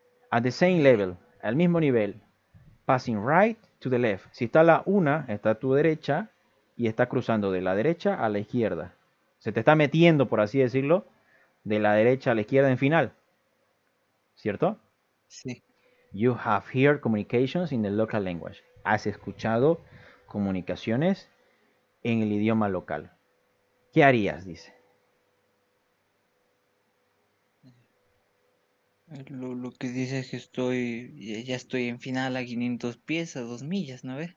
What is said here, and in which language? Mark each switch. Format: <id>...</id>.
<en>At the same level,</en> <es>al mismo nivel,</es> <en>passing right to the left.</en> <es>Si está a la 1, está a tu derecha y está cruzando de la derecha a la izquierda. Se te está metiendo, por así decirlo, de la derecha a la izquierda en final. ¿Cierto? Sí.</es> <en>You have heard communications in the local language.</en> <es>Has escuchado comunicaciones en el idioma local. ¿Qué harías? Dice. Lo que dice es que ya estoy en final a 500 pies, a 2 millas, ¿no ves?</es>